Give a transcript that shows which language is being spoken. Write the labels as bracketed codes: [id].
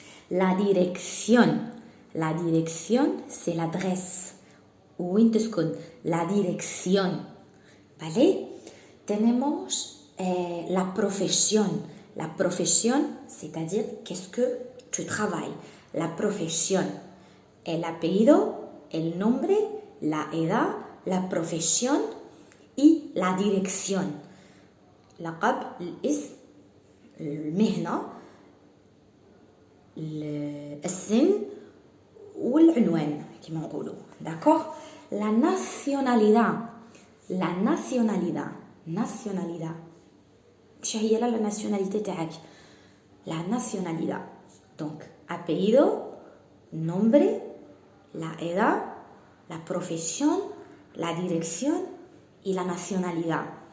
[fr] La direction. La direction, c'est l'adresse. Où تسكن. La direction. ¿Vale? [es] Tenemos la profesión. La profesión, [fr] c'est-à-dire qu'est-ce que tu travailles. [es] La profesión. El apellido, el nombre, la edad, la profesión y la dirección. [ar] لقب الاسم المهنة السن والعنوان كما نقولوا. [fr] D'accord? [es] La nationalidad. La nationalidad. Nationalidad. [ar] مش هي [fr] la nationalité [ar] تاعك. [es] La nationalidad. Donc, apellido, nombre, la edad, la profesión, la dirección y la nacionalidad.